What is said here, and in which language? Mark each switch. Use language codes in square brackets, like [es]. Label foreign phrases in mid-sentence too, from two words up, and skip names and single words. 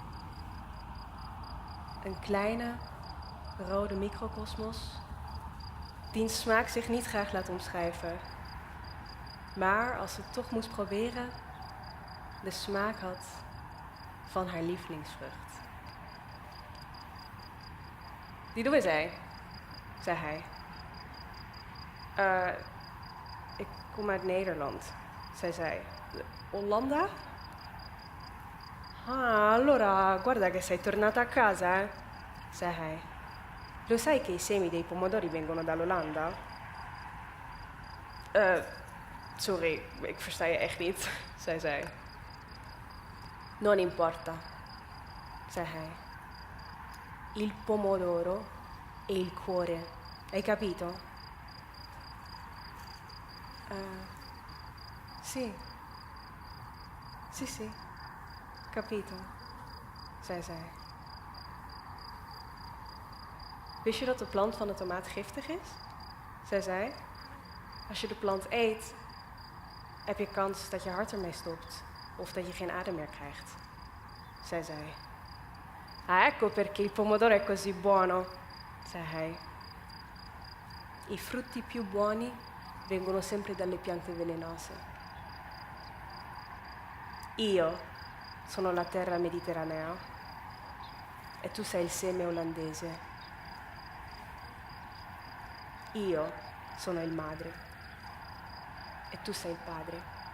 [nl] Een kleine, rode microcosmos, diens smaak zich niet graag laat omschrijven. Maar als ze toch moest proberen, de smaak had van haar lievelingsvrucht. [it] Di dove sei? [nl] Zei hij. Ik kom uit Nederland, zei zij. [it] Hollanda? Ah, allora guarda che sei tornata a casa, eh? [nl] Zei hij. [it] Lo sai che i semi dei pomodori vengono dall'Olanda? [nl] Sorry, ik versta je echt niet, zei zij. [it] Non importa, [nl] zei hij. [it] Il pomodoro e il cuore. Hai capito? Sì. Sì. Capito, [nl] zei zij. Wist je dat de plant van de tomaat giftig is? Zei zij. Als je de plant eet, heb je kans dat je hart ermee stopt. Of dat je geen adem meer krijgt, zei zij. [it] Ah, ecco perché il pomodoro è così buono, [nl] zei hij. [it] I frutti più buoni vengono sempre dalle piante velenose. Io sono la terra mediterranea e tu sei il seme olandese. Io sono il madre e tu sei il padre.